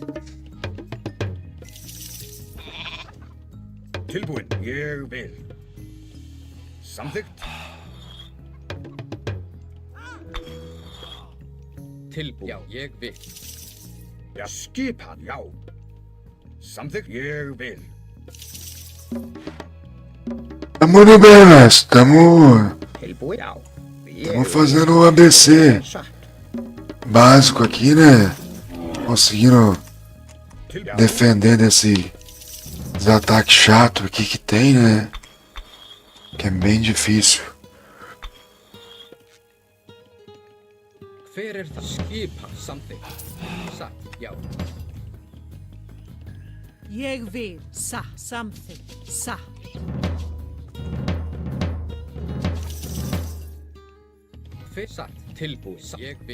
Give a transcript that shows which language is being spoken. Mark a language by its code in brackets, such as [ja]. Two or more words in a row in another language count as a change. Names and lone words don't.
[is] tilbúin. Ég vil. Samþykkt. Tilbúin. Já, ég vil. Já, skipan. Já. Samþykkt. Ég vil. [pt] Tamo no bem, mestre. [is] Tilbúin. Já. [pt] Tamo fazendo o ABC básico aqui, né? Conseguindo [is] Til- [pt] defender desses ataques chatos aqui que tem, né? Que é bem difícil. [is] Hver er það? Skipan. Samþykkt. Satt. Já. Ég vil. Satt. Samþykkt. Satt. Hver satt? Tilbúin. Ég vil.